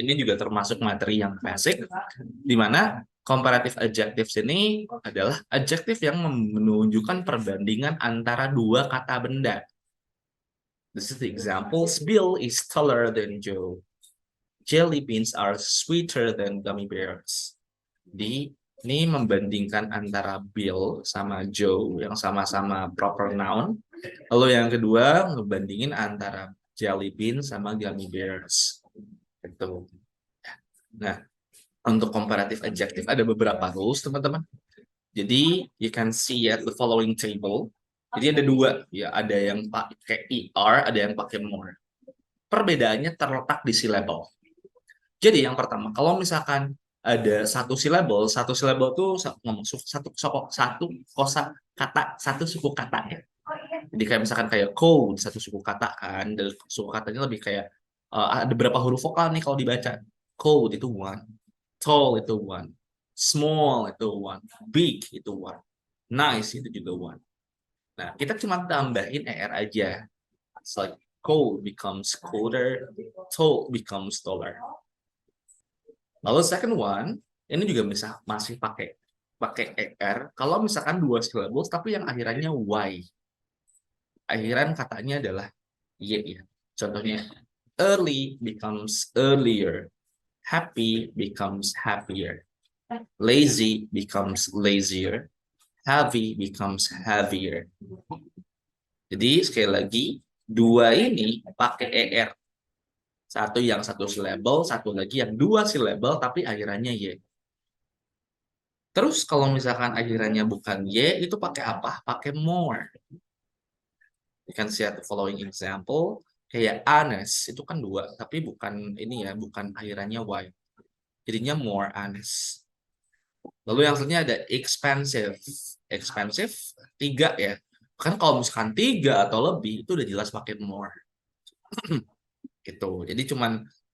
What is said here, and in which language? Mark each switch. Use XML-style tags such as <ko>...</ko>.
<id>Ini juga termasuk materi yang basic, di mana comparative adjectives ini adalah adjektif yang menunjukkan perbandingan antara dua kata benda.</id> <en>This is the examples. Bill is taller than Joe. Jelly beans are sweeter than gummy bears.</en> <id>Ini membandingkan antara Bill sama Joe yang sama-sama proper noun. Lalu yang kedua membandingin antara jelly bean sama gummy bears. Gitu. Nah, untuk comparative adjective ada beberapa rules teman-teman.</id> <en>Jadi you can see at the following table.</en> <id>Jadi ada dua, ya ada yang pakai er, ada yang pakai more. Perbedaannya terletak di syllable. Jadi yang pertama, kalau misalkan ada satu syllable tuh ngomong satu kosa kata, satu suku kata ya. Jadi kayak misalkan kayak code satu suku kata kan, dan suku katanya lebih kayak ada berapa huruf vokal nih kalau dibaca. Code itu one, tall itu one, small itu one, big itu one, nice itu juga one. Nah, kita cuma tambahin er aja.</id> <en>It's like cold becomes colder, tall becomes taller.</en> <id>Lalu second one, ini juga bisa masih pakai er. Kalau misalkan dua syllables tapi yang akhirannya y. Akhiran katanya adalah y ya.</id> <en>Contohnya early becomes earlier, happy becomes happier, lazy becomes lazier, heavy becomes heavier.</en> <id>Jadi sekali lagi dua ini pakai er. Satu yang satu syllable, satu lagi yang dua syllable tapi akhirannya y. Terus kalau misalkan akhirannya bukan y, itu pakai apa? Pakai more.</id> <en>You can see at the following example.</en> <id>Kayak honest, itu kan dua, tapi bukan ini ya, bukan akhirannya y. Jadinya more honest. Lalu yang selanjutnya ada expensive. Expensive, 3 ya. Kan kalau misalkan 3 atau lebih, itu udah jelas pakai more. Gitu. Jadi cuman</id>